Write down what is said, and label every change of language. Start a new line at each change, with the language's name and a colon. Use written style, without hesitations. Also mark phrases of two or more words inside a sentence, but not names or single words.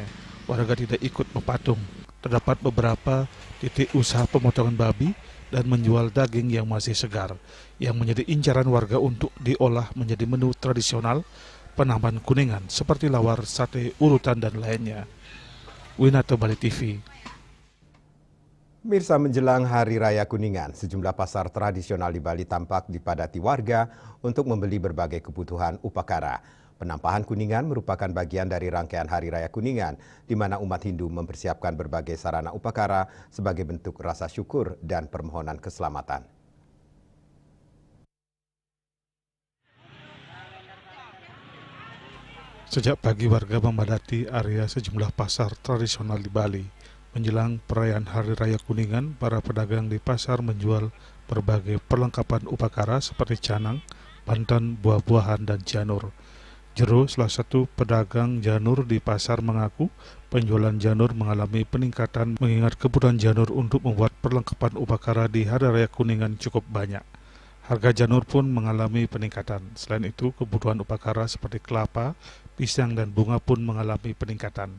Indonesian: Warga tidak ikut berpatung. Terdapat beberapa titik usaha pemotongan babi dan menjual daging yang masih segar, yang menjadi incaran warga untuk diolah menjadi menu tradisional Penampahan Kuningan seperti lawar, sate, urutan, dan lainnya. Winata Bali TV. Mirsa, menjelang Hari Raya Kuningan, sejumlah pasar tradisional di Bali tampak dipadati warga untuk membeli berbagai kebutuhan upacara. Penampahan Kuningan merupakan bagian dari rangkaian Hari Raya Kuningan, di mana umat Hindu mempersiapkan berbagai sarana upacara sebagai bentuk rasa syukur dan permohonan keselamatan. Sejak pagi warga memadati area sejumlah pasar tradisional di Bali. Menjelang perayaan Hari Raya Kuningan, para pedagang di pasar menjual berbagai perlengkapan upacara seperti canang, banten, buah-buahan, dan janur. Jero, salah satu pedagang janur di pasar, mengaku penjualan janur mengalami peningkatan mengingat kebutuhan janur untuk membuat perlengkapan upacara di Hari Raya Kuningan cukup banyak. Harga janur pun mengalami peningkatan. Selain itu, kebutuhan upacara seperti kelapa, pisang, dan bunga pun mengalami peningkatan.